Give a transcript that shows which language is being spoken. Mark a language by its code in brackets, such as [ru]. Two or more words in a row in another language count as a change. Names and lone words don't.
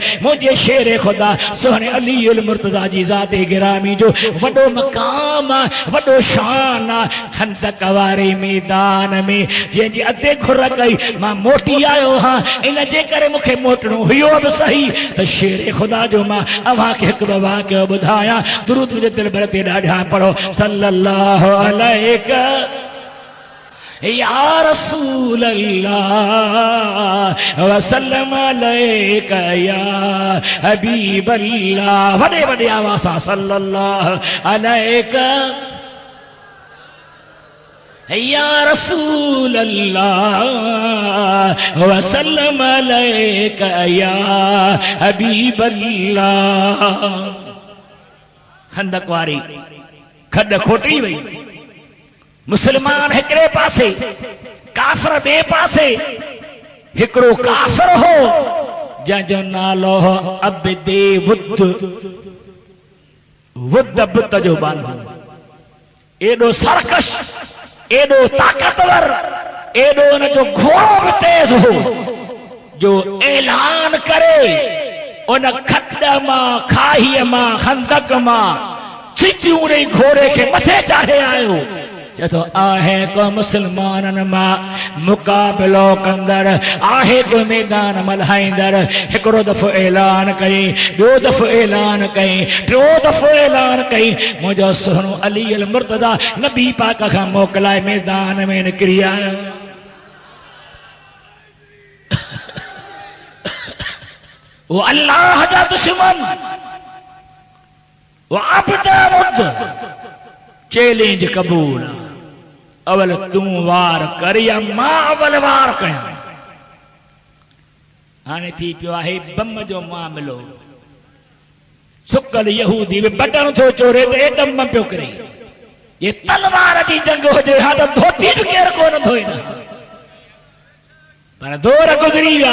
[sd] मुंहिंजे शेर ख़ुदा सुहिणे अली मुर्तज़ा जी ज़ाते गिरामी जो वॾो मक़ाम आहे, वॾो शान आहे। खंदक वारे मैदान में जंहिंजी अधे खुर कई मां मोटी आयो हां, इन जे करे मूंखे मोटणो हुयो बि सही त शेर ख़ुदा जो मां अव्हांखे हिकु ॿ वाक़ियो ॿुधायां। दुरूद मुंहिंजे दिलि भर ते ॾाढा पढ़ो। [ar] صلى الله عليك يا رسول الله وسلم عليك يا حبيب الله. [sd] वॾे वॾे आवाज़ सां [ar] صلى الله عليك يا رسول الله وسلم عليك يا حبيب الله. [sd] खंदक वारी खड खोटी वई, मुसलमान हिकिड़े पासे, काफ़िर ॿिए पासे। हिकिड़ो काफ़िर हो जंहिंजो नालो हो अब्दे वुद, वुद बुत जो बानो, एॾो सरकश, एॾो ताक़तवर, एॾो हुनजो घोड़ो बि तेज हो जो ऐलान करे उन खड मां, खाईअ मां, खंदक मां खिची उड़े घोड़े खे मथे चाढ़े आयो। चए थो आहे को मुसलमाननि मां मुक़ाबिलो कंदड़, आहे को मैदान मल्हाईंदड़। हिकिड़ो दफ़ो ऐलान कई, ॿियो दफ़ो ऐलान कई, टियों दफ़ो ऐलान कई। मुंहिंजो सुहिणो अली मुर्तज़ा नबी पाक खां मोकिलाए मैदान में निकिरी आयो। वो अल्लाह जा दुश्मन, वो अब्द वुद, चैलेंज कबूल। अवल तूं वार कर या मां अवल वार कयां। हाणे थी पियो आहे बम जो मामिलो। सुकल यहूदी बि बटन थो चोरे त [en] atom bomb [sd] पियो करे। ये तलवार जी जंग हुजे हा त धोती बि केरु कोन धोई न, पर दौर गुज़री विया।